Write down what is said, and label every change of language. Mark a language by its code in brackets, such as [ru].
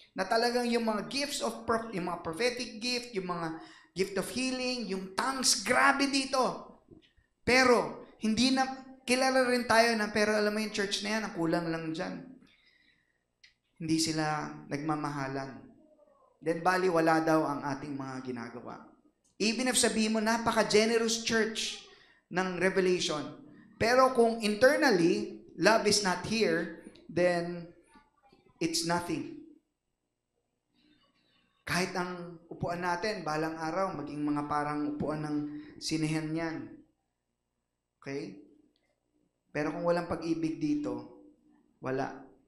[tl] Na talagang yung mga gifts of, yung mga prophetic gift, yung mga gift of healing, yung tongues, grabe dito. Pero, hindi na, kilala rin tayo na, pero alam mo yung church na yan, ang kulang lang dyan. Hindi sila nagmamahalan. Then, bali, wala daw ang ating mga ginagawa. [en] Even if [tl] sabihin mo, napaka-generous church ng Revelation. Pero kung [en] internally, love is not here, then it's nothing. [tl] Kahit ang upuan natin, balang araw, maging mga parang upuan ng sinehan yan. Okay? Pero kung walang pag-ibig dito, wala.